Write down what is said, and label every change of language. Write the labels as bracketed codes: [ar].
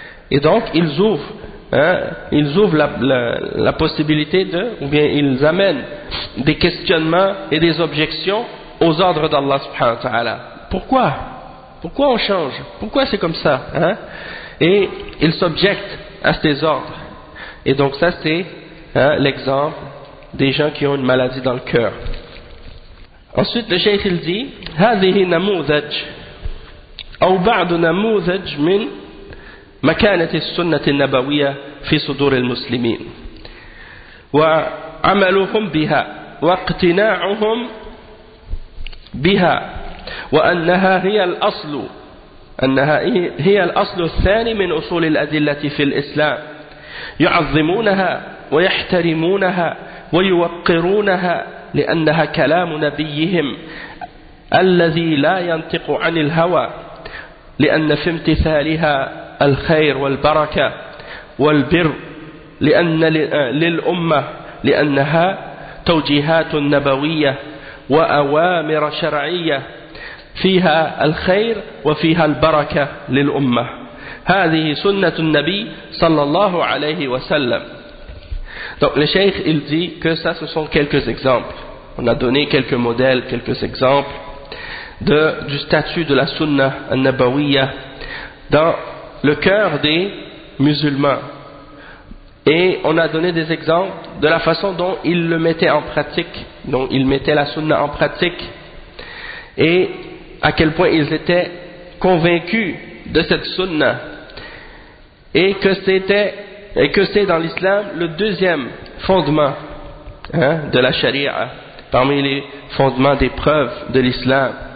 [fr] Et donc ils ouvrent, hein, ils ouvrent la possibilité de, ou bien ils amènent des questionnements et des objections aux ordres d'Allah subhanahu wa ta'ala. Pourquoi? Pourquoi on change? Pourquoi c'est comme ça, hein? Et ils s'objectent à ses ordres. Et donc ça c'est, hein, l'exemple des gens qui ont une maladie dans le cœur. Ensuite le cheikh il dit [ar] هذه نموذج أو بعض نموذج من مكانة السنة النبوية في صدور المسلمين وعملهم بها واقتناعهم بها وأنها هي الأصل أنها هي الأصل الثاني من أصول الأدلة في الإسلام يعظمونها ويحترمونها ويوقرونها لأنها كلام نبيهم الذي لا ينطق عن الهوى لأن في امتثالها الخير والبركة والبر لأن للأمة لأنها توجيهات نبوية وأوامر شرعية فيها الخير وفيها البركة للأمة هذه سنة النبي صلى الله عليه وسلم. [fr] Donc le cheikh il dit que ça ce sont quelques exemples, on a donné quelques modèles, quelques exemples du statut de la sunna an-nabawiyya dans le cœur des musulmans, et on a donné des exemples de la façon dont ils le mettaient en pratique, dont ils mettaient la sunna en pratique, et à quel point ils étaient convaincus de cette sunna, et que c'est dans l'islam le deuxième fondement, hein, de la charia, parmi les fondements des preuves de l'islam,